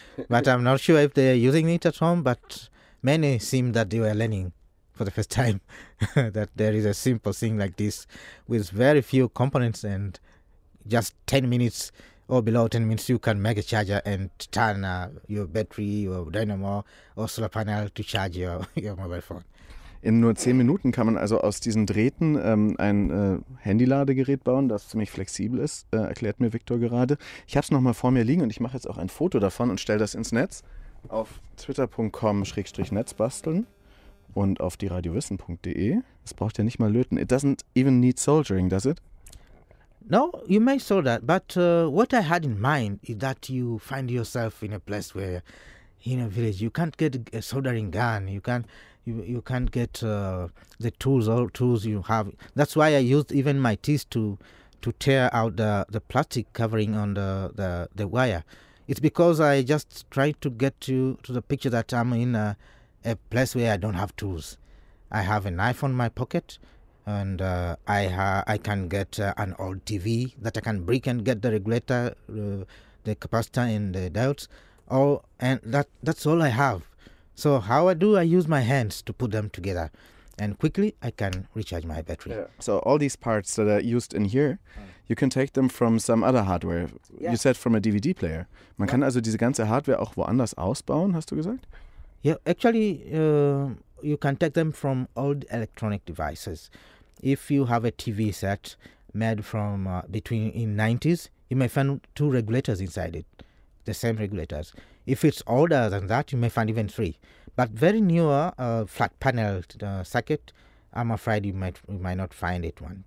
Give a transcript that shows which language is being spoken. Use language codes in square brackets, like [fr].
[en] But I'm not sure if they're using it at home, but many seem that they were learning for the first time that there is a simple thing like this with very few components and just 10 minutes or below 10 minutes, you can make a charger and turn your battery, your dynamo or solar panel to charge your mobile phone. [de] In nur 10 Minuten kann man also aus diesen Drähten ein Handy-Ladegerät bauen, das ziemlich flexibel ist, erklärt mir Viktor gerade. Ich habe es nochmal vor mir liegen und ich mache jetzt auch ein Foto davon und stelle das ins Netz auf twitter.com/netzbasteln und auf dieradiowissen.de. Es braucht ja nicht mal löten. It doesn't even need soldering, does it? [en] No, you may solder, but what I had in mind is that you find yourself in a place where in a village you can't get a soldering gun, you can't get the tools, all tools you have. That's why I used even my teeth to tear out the plastic covering on the wire. It's because I just tried to get you to the picture that I'm in a place where I don't have tools. I have a knife on my pocket, and I can get an old TV that I can break and get the regulator, the capacitor and the diodes. That's all I have. So how I use my hands to put them together and quickly I can recharge my battery. Yeah. So all these parts that are used in here, you can take them from some other hardware. Yeah. You said from a DVD player. [de] Man kann also diese ganze Hardware auch woanders ausbauen, hast du gesagt? [en] Yeah, actually you can take them from old electronic devices. If you have a TV set made from between in 90s, you may find two regulators inside it, the same regulators. If it's older than that, you may find even three. But very newer flat panel circuit, I'm afraid you might not find it one.